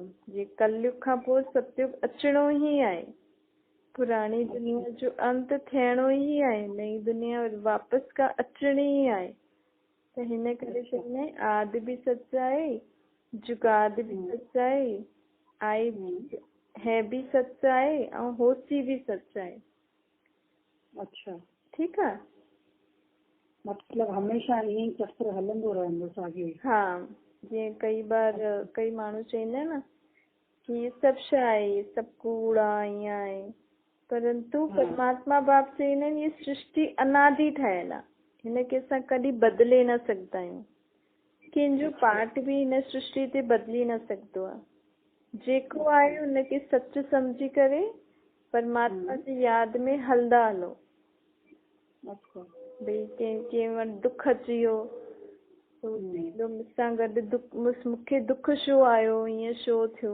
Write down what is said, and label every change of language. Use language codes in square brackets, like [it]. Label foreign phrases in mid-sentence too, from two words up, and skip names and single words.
[sd] जीअं कलयुग खां पोइ सतयुग अचिणो ई आहे, पुराणी दुनिया जो अंत थियणो ई आहे, नई दुनिया वापसि का अचणी ई आहे। त हिन करे चवंदा आहिनि आदि भी सच आहे, जुगाद भी सच आहे, आहे भी है भी सच आहे ऐं होसी भी सच आहे। अच्छा, ठीकु आहे। मतलब हमेशा ईअं चक्र हलंदो रहंदो साॻियो ई। हा, जीअं कई बार कई माण्हू चवंदा आहिनि न कि ये सभु शइ आहे, ये सभु कूड़ आहे, ईअं आहे, परंतु परमात्मा बाप चवंदा आहिनि ये सृष्टि अनादि ठहियल आहे, हिनखे असां कॾहिं बदिले न सघंदा आहियूं। कंहिंजो पार्ट भी हिन सृष्टि ते बदिली न सघंदो आहे। जेको आहे हुनखे सच सम्झी करे परमात्मा जी यादि में हलंदा हलो। भई कंहिं वटि दुख अची वियो त मूंसां गॾु मूंखे दुख छो आयो, ईअं छो थियो।